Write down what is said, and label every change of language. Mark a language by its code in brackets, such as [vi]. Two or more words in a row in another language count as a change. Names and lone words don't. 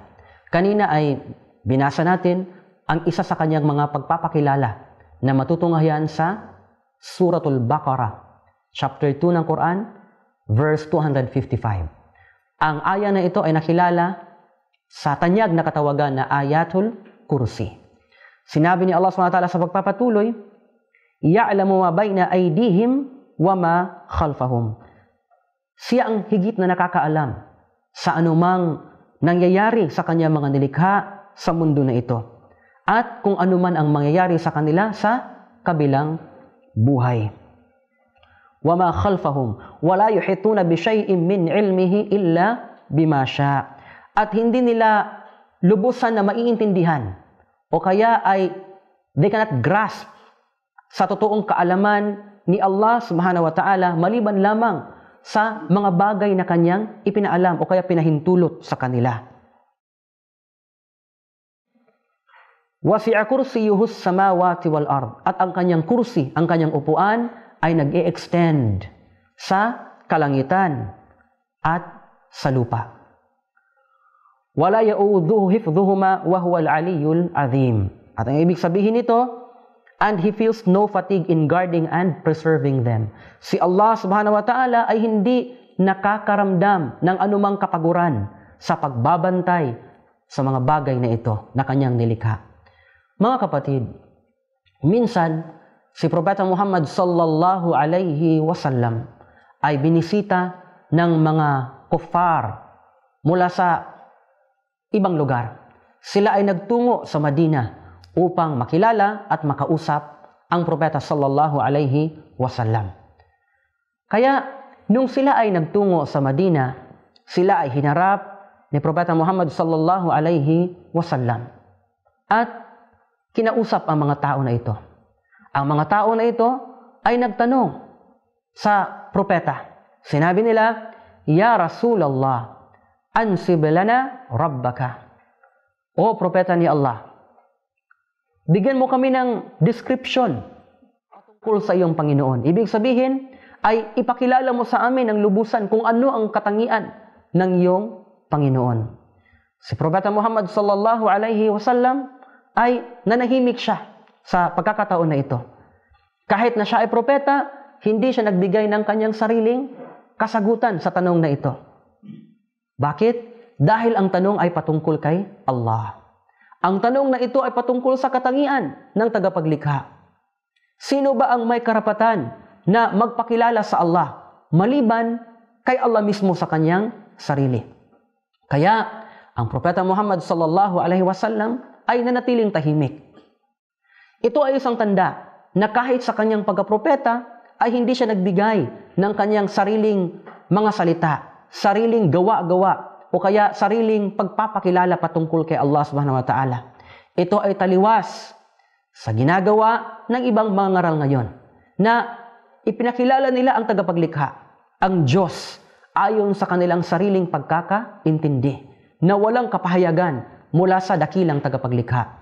[tl] Kanina ay binasa natin ang isa sa kanyang mga pagpapakilala na matutunghayan sa Suratul Baqarah, chapter 2 ng Quran, verse 255. Ang aya na ito ay nakilala sa tanyag na katawagan na Ayatul Kursi. Sinabi ni Allah [ar] سبحانه وتعالى [tl] sa pagpapatuloy, [ar] يعلم ما بين أيديهم وما خلفهم. [tl] Siya ang higit na nakakaalam sa anumang nangyayari sa kanyang mga nilikha sa mundo na ito at kung anuman ang mangyayari sa kanila sa kabilang buhay. [ar] وما خلفهم ولا يحيطون بشيء من علمه إلا بما شاء. [tl] At hindi nila lubusan na maiintindihan o kaya ay [en] they cannot grasp [tl] sa totoong kaalaman ni Allah [ar] سبحانه وتعالى [tl] maliban lamang sa mga bagay na kanyang ipinaalam o kaya pinahintulot sa kanila. [ar] وسع كرسيه السماوات والأرض. [tl] At ang kanyang kursi, ang kanyang upuan ay nag-e-extend sa kalangitan at sa lupa. [ar] ولا يؤوده حفظهما وهو العلي العظيم. [tl] At ang ibig sabihin nito, [en] and he feels no fatigue in guarding and preserving them. [tl] Si Allah [ar] سبحانه وتعالى [tl] ay hindi nakakaramdam ng anumang kapaguran sa pagbabantay sa mga bagay na ito na kanyang nilikha. Mga kapatid, minsan si Propeta Muhammad [ar] صلى الله عليه وسلم [tl] ay binisita ng mga kuffar mula sa ibang lugar. Sila ay nagtungo sa Madina upang makilala at makausap ang Propeta [ar] صلى الله عليه وسلم. [tl] Kaya, nung sila ay nagtungo sa Madina, sila ay hinarap ni Propeta Muhammad [ar] صلى الله عليه وسلم. [tl] At kinausap ang mga tao na ito. Ang mga tao na ito ay nagtanong sa Propeta. Sinabi nila, [ar] يا رسول الله انسب لنا ربك. [tl] O Propeta ni Allah, bigyan mo kami ng description tungkol sa iyong Panginoon. Ibig sabihin ay ipakilala mo sa amin ng lubusan kung ano ang katangian ng iyong Panginoon. Si Propeta Muhammad [ar] صلى الله عليه وسلم [tl] ay nanahimik siya sa pagkakataon na ito. Kahit na siya ay propeta, hindi siya nagbigay ng kanyang sariling kasagutan sa tanong na ito. Bakit? Dahil ang tanong ay patungkol kay Allah. Ang tanong na ito ay patungkol sa katangian ng tagapaglikha. Sino ba ang may karapatan na magpakilala sa Allah maliban kay Allah mismo sa kanyang sarili? Kaya, ang Propeta Muhammad [ar] صلى الله عليه وسلم [tl] ay nanatiling tahimik. Ito ay isang tanda na kahit sa kanyang pagkapropeta ay hindi siya nagbigay ng kanyang sariling mga salita, sariling gawa-gawa, o kaya sariling pagpapakilala patungkol kay Allah [ar] سبحانه وتعالى. [tl] Ito ay taliwas sa ginagawa ng ibang mga ngaral ngayon na ipinakilala nila ang tagapaglikha, ang Diyos, ayon sa kanilang sariling pagkakaintindi na walang kapahayagan mula sa dakilang tagapaglikha.